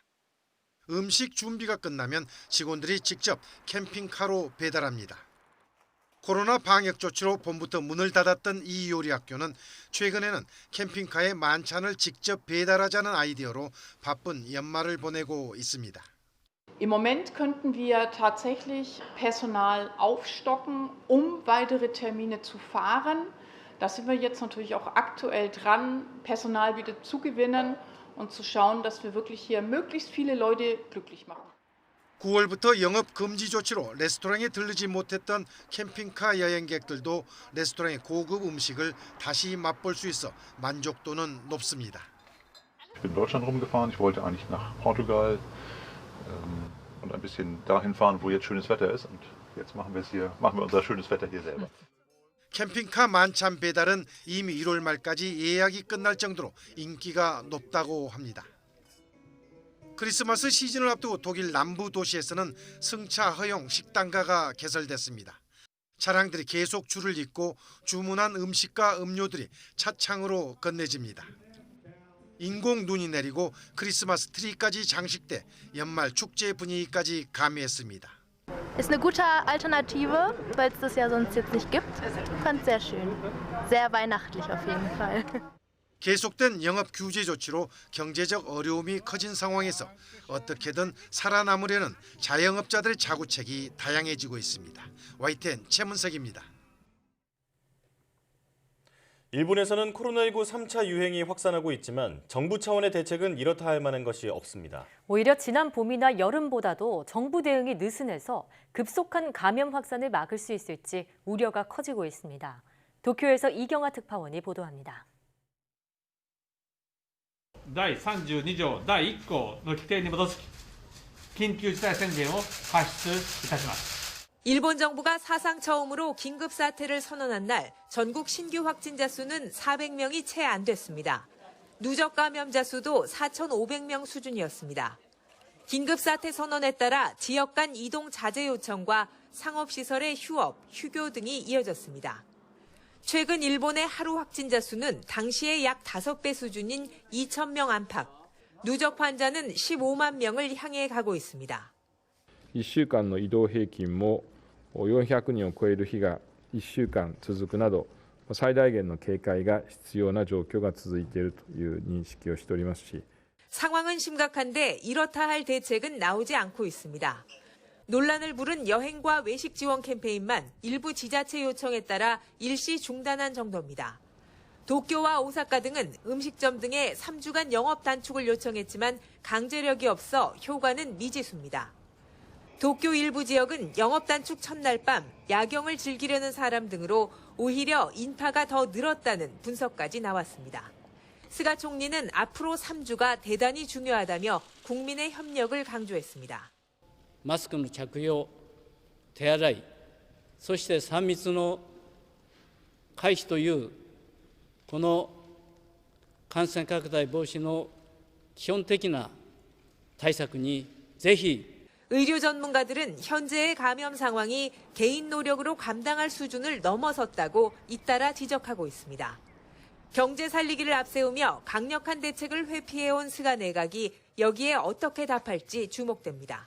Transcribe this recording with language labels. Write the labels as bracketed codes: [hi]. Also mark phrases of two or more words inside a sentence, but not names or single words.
[ko] 음식 준비가 끝나면 직원들이 직접 캠핑카로 배달합니다. 코로나 방역 조치로 봄부터 문을 닫았던 이 요리 학교는 최근에는 캠핑카에 만찬을 직접 배달하자는 아이디어로 바쁜 연말을 보내고 있습니다. [de] Im Moment könnten wir tatsächlich Personal aufstocken, weitere Termine zu fahren. Da sind wir jetzt natürlich auch aktuell dran, Personal wieder zu gewinnen und zu schauen, dass wir wirklich hier möglichst viele Leute glücklich machen. [ko] 9월부터 영업 금지 조치로 레스토랑에 들르지 못했던 캠핑카 여행객들도 레스토랑의 고급 음식을 다시 맛볼 수 있어 만족도는 높습니다. [de] Ich bin in Deutschland rumgefahren. Ich wollte eigentlich nach Portugal und ein bisschen dahin fahren, wo jetzt schönes Wetter ist. Und jetzt machen wir unser schönes Wetter hier selber. [ko] 캠핑카 만찬 배달은 이미 1월 말까지 예약이 끝날 정도로 인기가 높다고 합니다. 크리스마스 시즌을 앞두고 독일 남부 도시에서는 승차 허용 식당가가 개설됐습니다. 차량들이 계속 줄을 잇고 주문한 음식과 음료들이 차창으로 건네집니다. 인공 눈이 내리고 크리스마스 트리까지 장식돼 연말 축제 분위기까지 가미했습니다. [de] Ist eine gute Alternative, weil es das ja sonst jetzt nicht gibt. Ich fand es sehr schön. Sehr weihnachtlich auf jeden Fall. [ko] 계속된 영업 규제 조치로 경제적 어려움이 커진 상황에서 어떻게든 살아남으려는 자영업자들의 자구책이 다양해지고 있습니다. YTN 최문석입니다. 일본에서는 코로나19 3차 유행이 확산하고 있지만 정부 차원의 대책은 이렇다 할 만한 것이 없습니다. 오히려 지난 봄이나 여름보다도 정부 대응이 느슨해서 급속한 감염 확산을 막을 수 있을지 우려가 커지고 있습니다. 도쿄에서 이경아 특파원이 보도합니다. [ja] 第32条第1項の規定に基づき緊急事態宣言を発出いたします。 [ko] 일본 정부가 사상 처음으로 긴급 사태를 선언한 날 전국 신규 확진자 수는 400명이 채 안 됐습니다. 누적 감염자 수도 4,500명 수준이었습니다. 긴급 사태 선언에 따라 지역 간 이동 자제 요청과 상업시설의 휴업, 휴교 등이 이어졌습니다. 최근 일본의 하루 확진자 수는 당시의 약 5배 수준인 2,000명 안팎, 누적 환자는 15만 명을 향해 가고 있습니다. [ja] 1 週間の移動平均も400人を超える日が1週間続くなど、最大限の警戒が必要な状況が続いているという認識をしておりますし、 [ko] 상황은 심각한데 이렇다 할 대책은 나오지 않고 있습니다. 논란을 부른 여행과 외식 지원 캠페인만 일부 지자체 요청에 따라 일시 중단한 정도입니다. 도쿄와 오사카 등은 음식점 등의 3주간 영업 단축을 요청했지만 강제력이 없어 효과는 미지수입니다. 도쿄 일부 지역은 영업 단축 첫날 밤 야경을 즐기려는 사람 등으로 오히려 인파가 더 늘었다는 분석까지 나왔습니다. 스가 총리는 앞으로 3주가 대단히 중요하다며 국민의 협력을 강조했습니다. [ja] マスクの着用、手洗い、そして3密の回避というこの感染拡大防止の基本的な対策にぜひ [ko] 의료 전문가들은 현재의 감염 상황이 개인 노력으로 감당할 수준을 넘어섰다고 잇따라 지적하고 있습니다. 경제 살리기를 앞세우며 강력한 대책을 회피해온 스가 내각이 여기에 어떻게 답할지 주목됩니다.